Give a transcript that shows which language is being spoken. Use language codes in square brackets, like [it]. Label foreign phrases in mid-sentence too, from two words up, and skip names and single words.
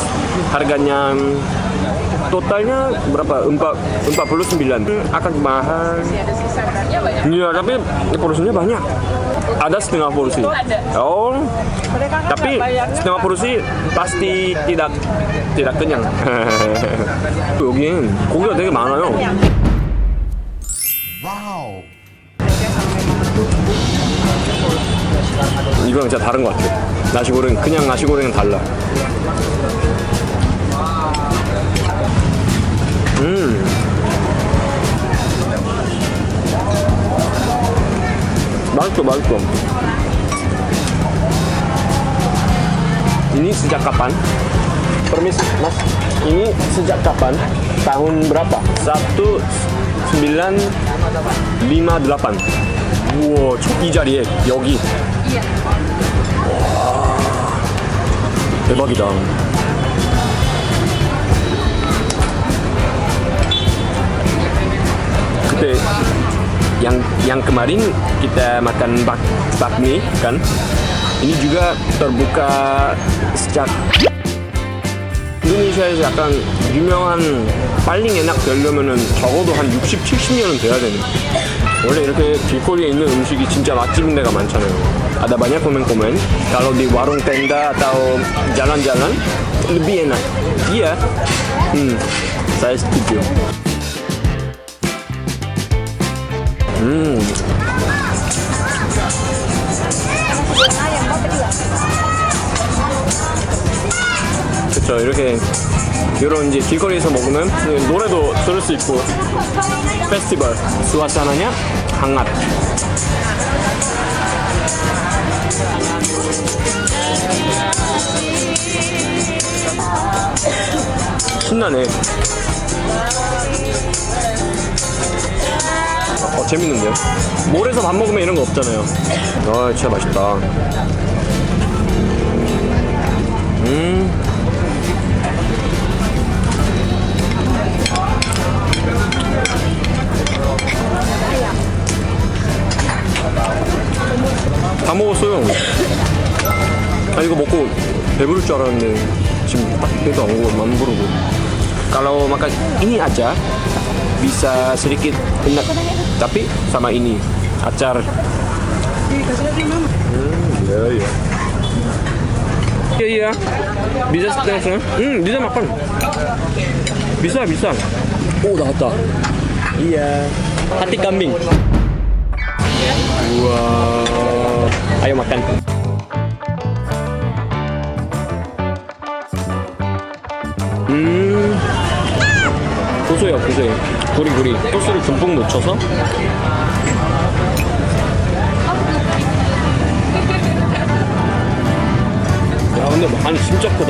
[id] Harganya totalnya berapa? 49. Akan mahal. Iya, tapi porsinya banyak. Ada setengah porsi. Oh. Tapi setengah porsi pasti tidak kenyang. [ko] 여긴 고기가 되게 많아요. Wow. 이거랑 진짜 다른 것 같아. 나시고랭, 그냥 나시고랭은 달라. 맛있어. [id] Ini sejak kapan? Permisi, Mas. Ini sejak kapan? Tahun berapa? 1958. [ko] 우와, 이 자리에 여기. 대박이다. [id] Kete yang kemarin kita makan bakmi kan, ini juga terbuka sejak [ko] 인도네시아에서 약간 유명한 [id] paling enak [ko] 되려면은 적어도 한 60, 70년은 돼야 되는. 원래 이렇게 길거리에 있는 음식이 진짜 맛집인 데가 많잖아요. [id] Ada banyak komen-komen kalau di warung tenda atau jalan-jalan lebih enak. Iya, saya setuju. [ko] 그쵸, 이렇게 이런 이제 길거리에서 먹으면 노래도 들을 수 있고 페스티벌 [id] suasananya hangat. [ko] 신나네. 재밌는데요? 몰에서 밥 먹으면 이런 거 없잖아요. 아, 진짜 맛있다. 다 먹었어요. 아, 이거 먹고 배부를 줄 알았는데 지금 딱 배도 안 고고 안 부르고. [id] Kalau makan ini aja bisa sedikit enak, tapi sama ini acar. Iya. Iya. Bisa setengah. Bisa makan. Bisa. Oh, 나왔다. Iya. Hati kambing. Wow. Ayo makan. [ko] 고소해요. 구리구리. 소스를 듬뿍 묻혀서. 야, 근데 간이 진짜 크다.